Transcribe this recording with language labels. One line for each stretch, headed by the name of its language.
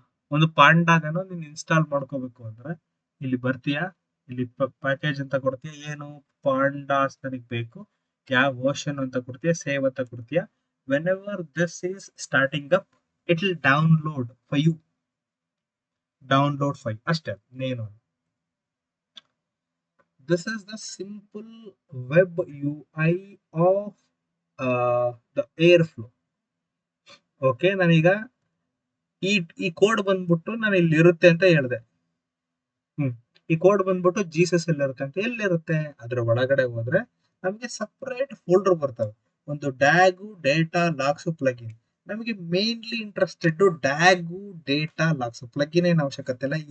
Kannada: ಒಂದು ಪಾಂಡಾಗನೋ ನೀನು ಇನ್ಸ್ಟಾಲ್ ಮಾಡ್ಕೋಬೇಕು ಅಂದ್ರೆ ಇಲ್ಲಿ ಬರ್ತೀಯಾ, ಇಲ್ಲಿ ಪ್ಯಾಕೇಜ್ ಅಂತ ಕೊಡ್ತೀಯ, ಏನು ಪಾಂಡಾಸ್ ನನಗೆ ಬೇಕು, ಯಾವ ವರ್ಷನ್ ಅಂತ ಕೊಡ್ತೀಯ, ಸೇವ್ ಅಂತ ಕೊಡ್ತೀಯ.
English: whenever this is starting up it will download for you, download file
Kannada: ಅಷ್ಟೇ ನೇನು.
English: This is the simple web UI of the Airflow.
Kannada: Okay, ನಾನೀಗ ಈ ಕೋಡ್ ಬಂದ್ಬಿಟ್ಟು ನಾನು ಇಲ್ಲಿ ಇರುತ್ತೆ ಅಂತ ಹೇಳಿದೆ. ಈ ಕೋಡ್ ಬಂದ್ಬಿಟ್ಟು ಜೀಸಸ್ ಅಲ್ಲಿ ಇರುತ್ತೆ ಅಂತ. ಎಲ್ಲಿರುತ್ತೆ? ಅದ್ರ ಒಳಗಡೆ ಹೋದ್ರೆ ನಮಗೆ ಸಪರೇಟ್ ಫೋಲ್ಡರ್ ಬರ್ತವೆ. ಒಂದು ಡ್ಯಾಗು ಡೇಟಾ ಲಾಕ್ಸ್ ಪ್ಲಗಿನ್. ನಮಗೆ mainly interested ಡ್ಯಾಗು data LOX plugin ಏನು ಅವಶ್ಯಕತೆ ಇಲ್ಲ.